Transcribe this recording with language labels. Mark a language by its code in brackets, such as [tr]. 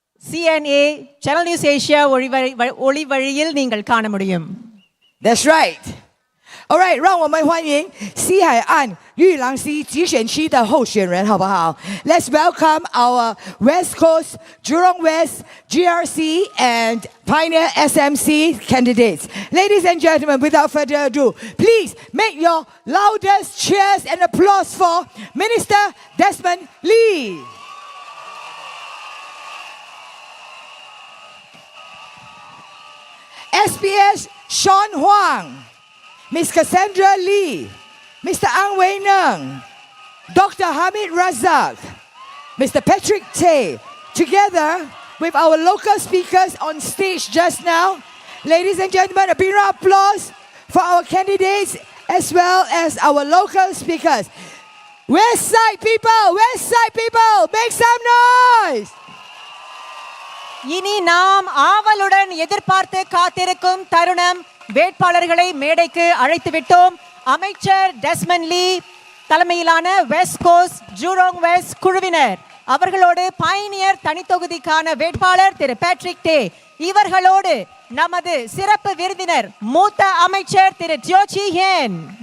[ta] CNA Channel News Asia ஒளி வழியில் நீங்கள் காண முடியும். [en] That's right. All right, [zh] 让我们欢迎西海岸玉兰溪集选区的候选人，好不好？ [en] Let's welcome our West Coast, Jurong West, GRC and Pioneer SMC candidates. Ladies and gentlemen, without further ado, please make your loudest cheers and applause for Minister Desmond Lee. SPS Sean Huang, Ms. Cassandra Lee, Mr. Ang Wei Neng, Dr. Hamid Razak, Mr. Patrick Tay, together with our local speakers on stage just now. Ladies and gentlemen, a big round of applause for our candidates as well as our local speakers. West Side people, make some noise! [ta] இனி நாம் ஆவலுடன் எதிர்பார்த்து காத்திருக்கும் தருணம். வேட்பாளர்களை மேடைக்கு அழைத்து விட்டோம். அமைச்சர் டெஸ்மண்ட் லீ தலைமையிலான வெஸ்ட் கோஸ்ட் ஜூரோங் வெஸ்ட் குழுவினர் அவர்களோடு பயணியர் தனித்தொகுதிக்கான வேட்பாளர் திரு பேட்ரிக் டே, இவர்களோடு நமது சிறப்பு விருந்தினர் மூத்த அமைச்சர் திரு ஜோச்சி ஹென்.